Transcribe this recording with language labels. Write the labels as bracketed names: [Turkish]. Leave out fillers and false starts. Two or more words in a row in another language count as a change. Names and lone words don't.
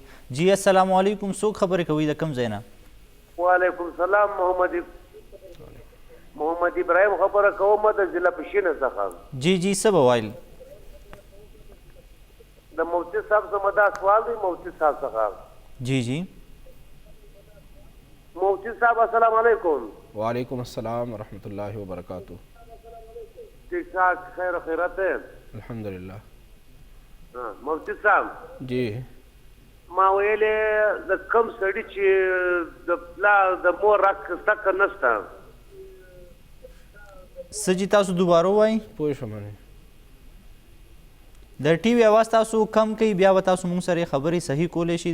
[Pashto] جی [Arabic] السلام علیکم، [Pashto] څوک خبرې کوي د کوم ځای نه؟ [Arabic] وعلیکم السلام، [Pashto] محمد ابراهیم خبره کوم د ضلع پشینه څخه. جی جی څه به وایل؟ د مفتی صاحب زما دا سوال دی مفتی صاحب څخه. جی جی مفتی صاحب [Arabic] السلام علیکم. وعلیکم السلام ورحمۃ اللہ وبرکاتہ. [Urdu] ٹھیک ٹھاک، خیر و خیرت ہے؟ [Pashto] الحمدللہ. مفتی صاحب جی ما ویلې د کم سړي چې د پلار د مور حق سکه نشته. څه جي تاسو دوباره ووایئ؟ پوه شوم. د ټي وي اواز تاسو کم کوئ، بیا به تاسو موږ سره خبرې صحیح کولی شي.